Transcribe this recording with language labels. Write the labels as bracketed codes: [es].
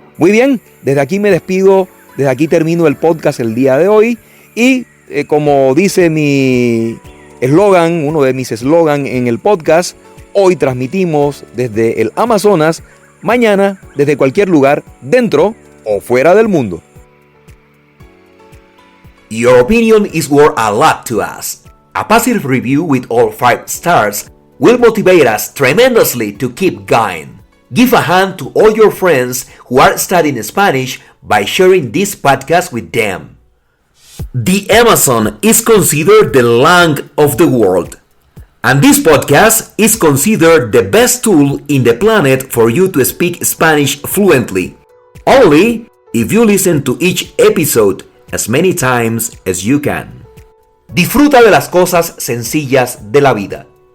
[es] Muy bien, desde aquí me despido, desde aquí termino el podcast el día de hoy y como dice mi eslogan, uno de mis eslogans en el podcast, hoy transmitimos desde el Amazonas, mañana desde cualquier lugar, dentro o fuera del mundo. [en] Your opinion is worth a lot to us. A positive review with all 5 stars will motivate us tremendously to keep going. Give a hand to all your friends who are studying Spanish by sharing this podcast with them. The Amazon is considered the lung of the world. And this podcast is considered the best tool in the planet for you to speak Spanish fluently. Only if you listen to each episode as many times as you can. [es] Disfruta de las cosas sencillas de la vida.